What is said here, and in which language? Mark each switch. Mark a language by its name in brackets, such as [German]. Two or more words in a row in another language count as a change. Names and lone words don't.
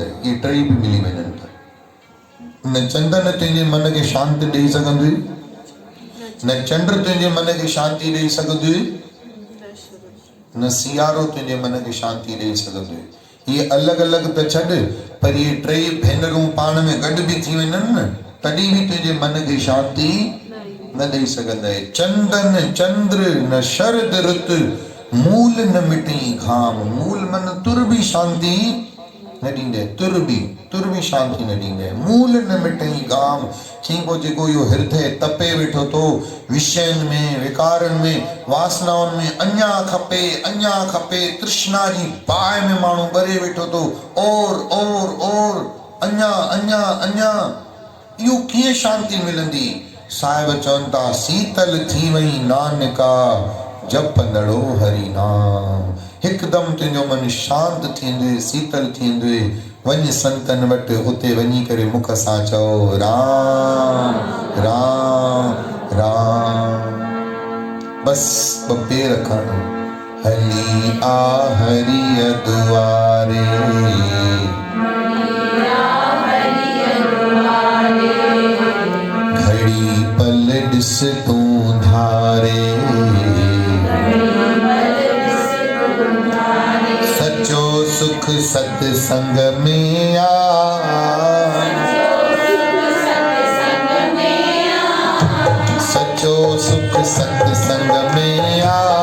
[Sindhi] इहे टई बि मिली वञनि त न चंदन तुंहिंजे मन खे शांति ॾेई सघंदी, न चंड तुंहिंजे मन खे शांति ॾेई सघंदी, न सियारो तुंहिंजे मन खे शांति ॾेई सघंदी। इहे अलॻि अलॻि त छॾ, पर इहे टई भेनरूं पाण में गॾु बि थी वञनि न, तॾहिं बि तुंहिंजे मन खे शांति न ॾेई सघंदे। [Hindi] चंदन चंद्र न शरद रुत, मूल न मिटी घाम। [Sindhi] मूल मन तुर बि शांति न ॾींदे, तुर बि शांति न ॾींदे। [Hindi] मूल न मिटई घाम। [Sindhi] चई पोइ जेको इहो हृदय तपे वेठो थो विषयनि में, विकारनि में, वासनाउनि में, अञा खपे अञा खपे, तृष्णा जी बाहि में माण्हू ॿरे वेठो थो, और अञा अञा अञा, इहो कीअं शांति मिलंदी? साहिब चवनि था शीतल थी वई नानका, जपंदड़ो हरि नाम। हिकदम तुंहिंजो मन शांत थींदे, शीतल थींदे। वञ संतन वटि, उते वञी करे मुख सां चओ राम राम राम। बस ॿ पेर खणो, हली आ हरिय दुआरे, घड़ी पल ॾिस तूं धारे, सचो सुख सत्संग में आ, सचो सुख सत्संग में आ,